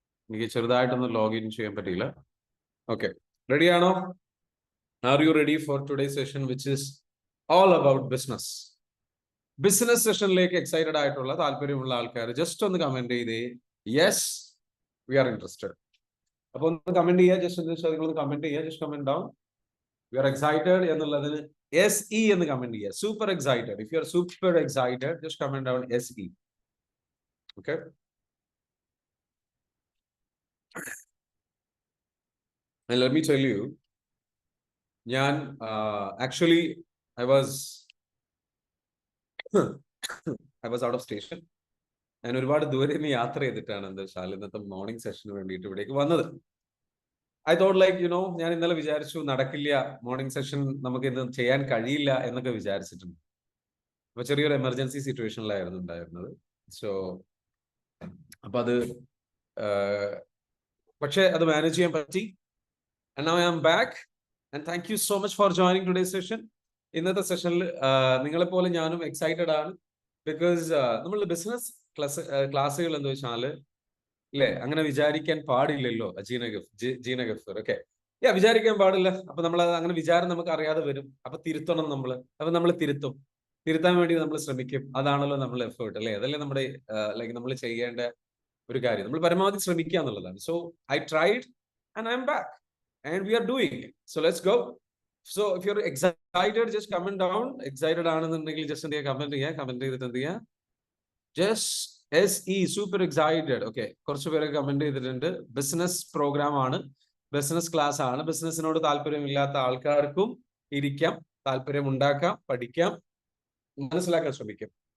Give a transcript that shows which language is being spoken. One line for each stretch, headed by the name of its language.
Malayalam: എനിക്ക് ചെറുതായിട്ടൊന്ന് ലോഗിൻ ചെയ്യാൻ പറ്റിയില്ല.
English: Okay. Ready ആണോ? Are you ready for today's session, which is all about business?
Malayalam: Business സെഷനിലേക്ക് എക്സൈറ്റഡ് ആയിട്ടുള്ള താല്പര്യമുള്ള ആൾക്കാർ ജസ്റ്റ് ഒന്ന് കമന്റ് ചെയ്തേ
English: Yes we are interested.
Malayalam: അപ്പൊ ഒന്ന് കമന്റ് ചെയ്യുക, ജസ്റ്റ് നിങ്ങളൊന്ന് കമന്റ് ചെയ്യുക,
English: just comment down we are excited
Malayalam: എന്നുള്ളതിന് SE എന്ന് കമന്റ് ചെയ്യുക. Super excited.
English: If you are super excited just comment down SE. Okay. And let me tell you,
Malayalam: ഞാൻ actually
English: I was out of station.
Malayalam: ഞാൻ ഒരുപാട് ദൂരെ നിന്ന് യാത്ര ചെയ്തിട്ടാണ് എന്താ വെച്ചാൽ ഇന്നത്തെ മോർണിംഗ് സെഷന് വേണ്ടിയിട്ട് ഇവിടേക്ക് വന്നത്.
English: I thought like
Malayalam: ഞാൻ ഇന്നലെ വിചാരിച്ചു നടക്കില്ല, മോർണിംഗ് സെഷൻ നമുക്ക് ഇന്ന് ചെയ്യാൻ കഴിയില്ല എന്നൊക്കെ വിചാരിച്ചിട്ടുണ്ട്. അപ്പൊ ചെറിയൊരു എമർജൻസി സിറ്റുവേഷനിലായിരുന്നു ഉണ്ടായിരുന്നത്. സോ അപ്പൊ അത് പക്ഷെ അത് മാനേജ് ചെയ്യാൻ പറ്റി.
English: And now I am back and thank you so much for joining today's session.
Malayalam: ഇന്നത്തെ സെഷനിൽ നിങ്ങളെ പോലെ ഞാനും എക്സൈറ്റഡ് ആണ്. ബിക്കോസ് നമ്മളുടെ ബിസിനസ് ക്ലാസ്സുകൾ എന്ന് വെച്ചാൽ ഇല്ലേ, അങ്ങനെ വിചാരിക്കാൻ പാടില്ലല്ലോ. ജീന ഗഫർ ഓക്കെ, വിചാരിക്കാൻ പാടില്ല. അപ്പൊ നമ്മൾ അങ്ങനെ വിചാരം നമുക്ക് അറിയാതെ വരും. അപ്പൊ തിരുത്തണം നമ്മൾ. അപ്പൊ നമ്മൾ തിരുത്താൻ വേണ്ടി നമ്മൾ ശ്രമിക്കും. അതാണല്ലോ നമ്മൾ എഫേർട്ട് അല്ലേ, അതല്ലേ നമ്മുടെ ലൈക്ക് നമ്മൾ ചെയ്യേണ്ട ഒരു കാര്യം. നമ്മൾ പരമാവധി ശ്രമിക്കുക എന്നുള്ളതാണ്.
English: So I tried and I am back and we are doing it. So let's go. So if you're excited, just comment down.
Malayalam: Excited ആണെന്നുണ്ടെങ്കിൽ just എന്ത് ചെയ്യുക, കമന്റ് ചെയ്തിട്ട് എന്ത് ചെയ്യുക,
English: just SE super excited.
Malayalam: Okay, കുറച്ച് പേര് കമന്റ് ചെയ്തിട്ടുണ്ട്. Business programme ആണ്, ബിസിനസ് ക്ലാസ് ആണ്. ബിസിനസിനോട് താല്പര്യമില്ലാത്ത ആൾക്കാർക്കും ഇരിക്കാം, താല്പര്യം ഉണ്ടാക്കാം, പഠിക്കാം, മനസ്സിലാക്കാൻ ശ്രമിക്കാം.